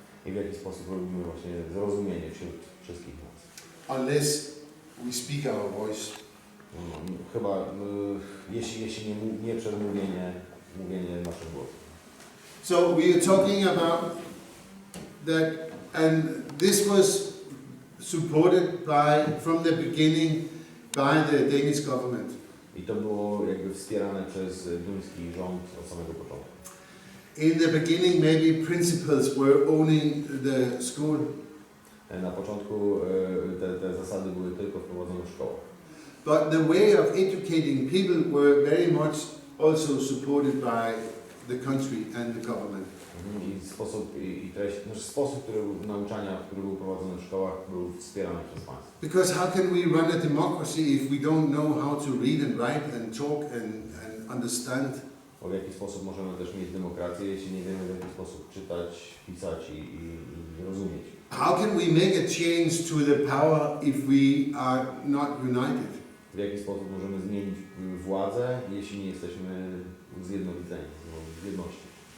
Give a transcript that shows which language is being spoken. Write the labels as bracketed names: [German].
[Polish] I w jaki sposób robimy właśnie zrozumienie wśród wszystkich nas. [English] Unless we speak our voice. [Polish] Chyba jeśli nie przez mówienie naszym głosem. [English] So we are talking about that, and this was supported from the beginning by the Danish government. [Polish] I to było jakby wspierane przez duński rząd od samego początku. [English] In the beginning, maybe principals were owning the school. [Polish] Na początku te zasady były tylko wprowadzone w szkołach. [English] But the way of educating people were very much also supported by the country and the government. [Polish] I sposób nauczania, który był prowadzony w szkołach, był wspierany przez państwo. [English] Because how can we run a democracy if we don't know how to read and write and talk and understand? [Polish] Bo w jaki sposób możemy też mieć demokrację, jeśli nie wiemy, w jaki sposób czytać, pisać i rozumieć? [English] How can we make a change to the power if we are not united? [Polish] W jaki sposób możemy zmienić władzę, jeśli nie jesteśmy zjednoczeni, w jedności?